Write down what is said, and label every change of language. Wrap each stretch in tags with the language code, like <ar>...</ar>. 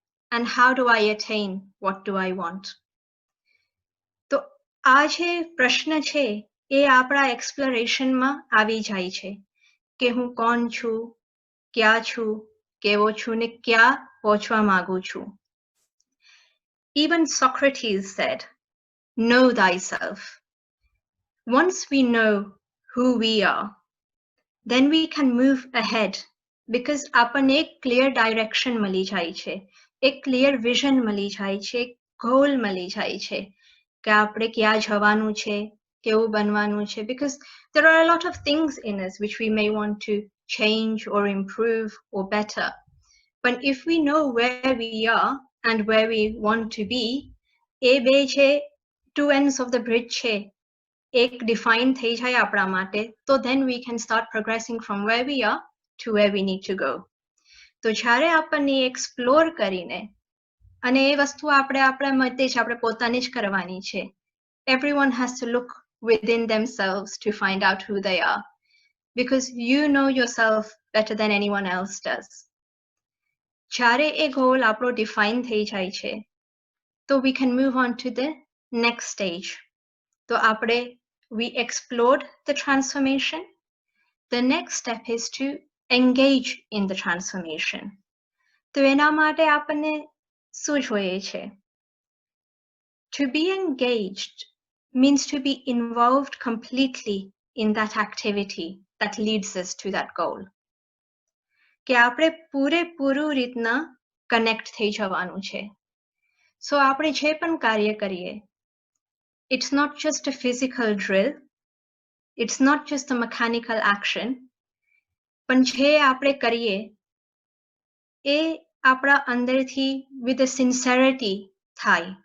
<en>And how do I attain what do I want?</en> <gu>તો આ જે પ્રશ્ન છે એ આપણા એક્સપ્લોરેશનમાં આવી જાય છે કે હું કોણ છું, ક્યાં છું, કેવો છું ને ક્યાં પહોંચવા માંગુ છું.</gu> <en>Even Socrates said, know thyself. Once we know who we are, then we can move ahead because</en> <gu>આપણને એક ક્લિયર ડાયરેક્શન મળી જાય છે, એક ક્લિયર વિઝન મળી જાય છે, એક ગોલ મળી જાય છે કે આપણે ક્યાં જવાનું છે, કેવું બનવાનું છે.</gu> <en>Because there are a lot of things in us which we may want to change or improve or better. But if we know where we are and where we want to be,</en> <gu>એ બે છે</gu> <en>two ends of the bridge</en> <gu>છે, એક define થઈ જાય આપણા માટે, તો</gu> <en>then we can start progressing from where we are to where we need to go.</en> <gu>તો જ્યારે આપણને એક્સપ્લોર કરીને, અને એ વસ્તુ આપણે આપણા મતે જ આપણે પોતાને જ કરવાની છે.</gu> <en>Everyone has to look within themselves to find out who they are. because you know yourself better than anyone else does.</en> <gu>જ્યારે એ goal આપણો define થઈ જાય છે, તો</gu> <en>we can move on to the next stage.</en> <gu>તો</gu> <en>we explored the transformation. The next step is to engage in the transformation.</en> <gu>તો એના માટે આપણને શું જોઈએ છે?</gu> <en>To be engaged means to be involved completely in that activity that leads us to that goal.</en> <gu>કે આપણે પૂરેપૂરું રીતના કનેક્ટ થઈ જવાનું છે.</gu> <en>So</en> <gu>આપણે જે પણ કાર્ય કરીએ,</gu> <en>it's not just a physical drill, it's not just a mechanical action,</en> <gu>પણ જે આપણે કરીએ એ આપણા અંદરથી</gu> <en>with a sincerity</en> <gu>થાય.</gu>